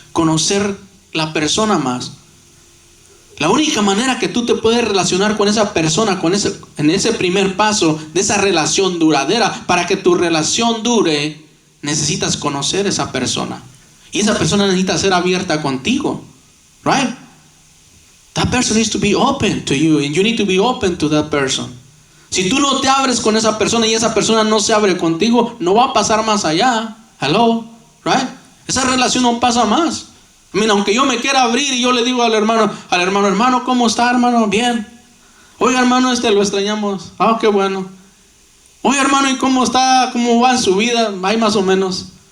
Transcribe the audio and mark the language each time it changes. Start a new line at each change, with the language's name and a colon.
Spanish: Conocer la persona más. La única manera que tú te puedes relacionar con esa persona, en ese primer paso de esa relación duradera, para que tu relación dure, necesitas conocer a esa persona. Y esa persona necesita ser abierta contigo.
English: Right? That person needs to be open to you, and you need to be open to that person.
Spanish: Si tú no te abres con esa persona y esa persona no se abre contigo, no va a pasar más allá.
English: Hello, right?
Spanish: Esa relación no pasa más. Mira, aunque yo me quiera abrir y yo le digo al hermano, ¿cómo está, hermano? Bien. Oiga, hermano, lo extrañamos. Ah, qué bueno. Oiga, hermano, ¿y cómo está? ¿Cómo va en su vida? Ahí más o menos.